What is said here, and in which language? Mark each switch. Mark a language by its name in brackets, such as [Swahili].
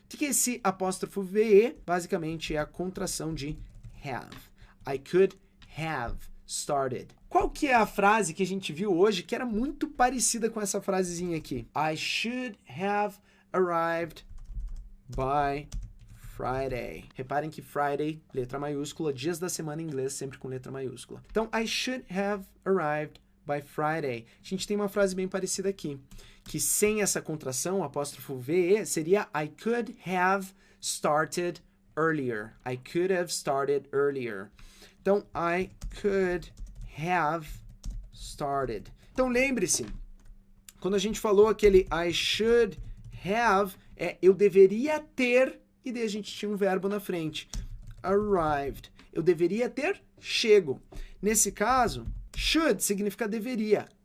[Portuguese] O que é esse apóstrofo VE? Basicamente é a contração de have. [English] I could have started. [Portuguese] Qual que é a frase que a gente viu hoje que era muito parecida com essa frasezinha aqui? [English] I should have arrived by Friday. [Portuguese] Reparem que Friday, letra maiúscula, dias da semana em inglês, sempre com letra maiúscula. Então, [English] I should have arrived by Friday. [Portuguese] A gente tem uma frase bem parecida aqui, que sem essa contração, o apóstrofo VE, seria [English] I could have started earlier. I could have started earlier. [Portuguese] Então, [English] I could have started. [Portuguese] Então, lembre-se, quando a gente falou aquele [English] I should have, [Portuguese] eu deveria ter, e daí a gente tinha um verbo na frente. Arrived. Eu deveria ter chego. Nesse caso, should significa deveria.